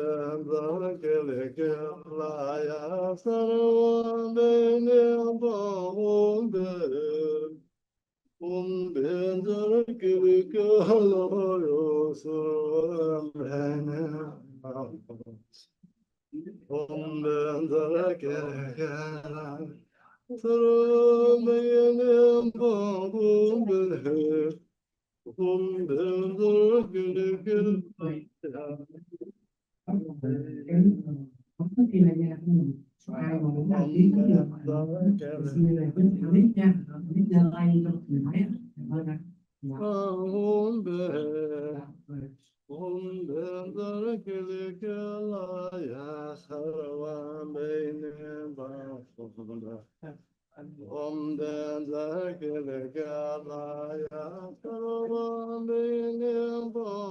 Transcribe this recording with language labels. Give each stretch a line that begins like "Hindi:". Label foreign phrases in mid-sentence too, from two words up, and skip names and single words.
Sanskrit: वज्रकीलय सर्वाभिनिर्व ॐ वज्रकीलय सर्वाभिनिर्व ॐ वज्रकीलय सर्वाभिनिर्व ॐ Vajrakilaya Sarvabhinirva Om
Vietnamese: Có thì là nhà ai mà muốn đăng ký cũng được thì xin liên lạc với thằng Lít nha, Lít Gia Lai trong mình thấy cảm ơn anh.
Sanskrit: ॐ वज्रकीलय सर्वाभिनिर्व ॐ वज्रकीलय सर्वाभिनिर्व